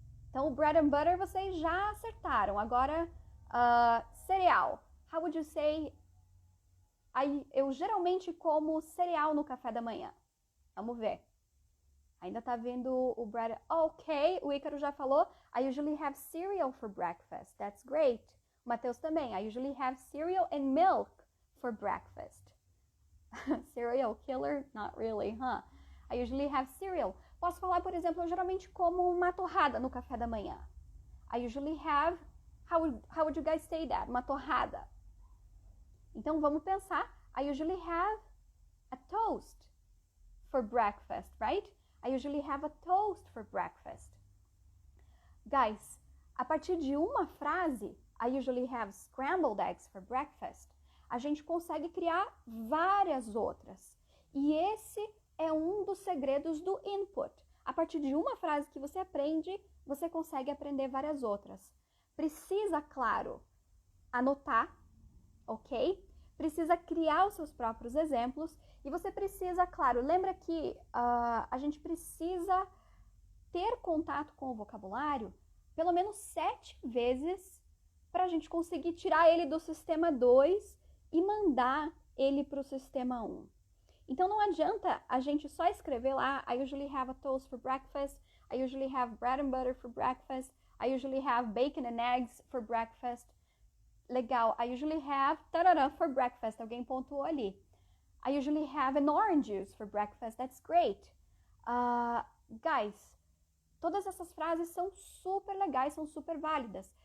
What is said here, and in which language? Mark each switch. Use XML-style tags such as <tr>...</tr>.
<pt>Então, o</pt> <en>bread and butter</en> <pt>vocês já acertaram. Agora, cereal.</pt> <en>How would you say?</en> <pt>Eu geralmente como cereal no café da manhã. Vamos ver. Ainda tá vendo o bread. Ok, o Ícaro já falou.</pt> <en>I usually have cereal for breakfast. That's great.</en> <pt>O Matheus também.</pt> <en>I usually have cereal and milk for breakfast. Serial killer? Not really, huh? I usually have cereal.</en> <pt>Posso falar, por exemplo, eu geralmente como uma torrada no café da manhã.</pt> <en>I usually have, how would you guys say that?</en> <pt>Uma torrada. Então, vamos pensar.</pt> <en>I usually have a toast for breakfast, right? I usually have a toast for breakfast.</en> <pt>Guys, a partir de uma frase,</pt> <en>I usually have scrambled eggs for breakfast,</en> <pt>a gente consegue criar várias outras. E esse é um dos segredos do input. A partir de uma frase que você aprende, você consegue aprender várias outras. Precisa, claro, anotar, ok? precisa criar os seus próprios exemplos e você precisa, claro, lembra que a gente precisa ter contato com o vocabulário pelo menos 7 vezes para a gente conseguir tirar ele do sistema 2 e mandar ele para o sistema 1. Então não adianta a gente só escrever lá,</pt> <en>I usually have a toast for breakfast, I usually have bread and butter for breakfast, I usually have bacon and eggs for breakfast.</en> <pt>Legal,</pt> <en>I usually have tarará for breakfast,</en> <pt>alguém pontuou ali.</pt> <en>I usually have an orange juice for breakfast, that's great.</en> <pt>Guys, todas essas frases são super legais, são super válidas.</pt>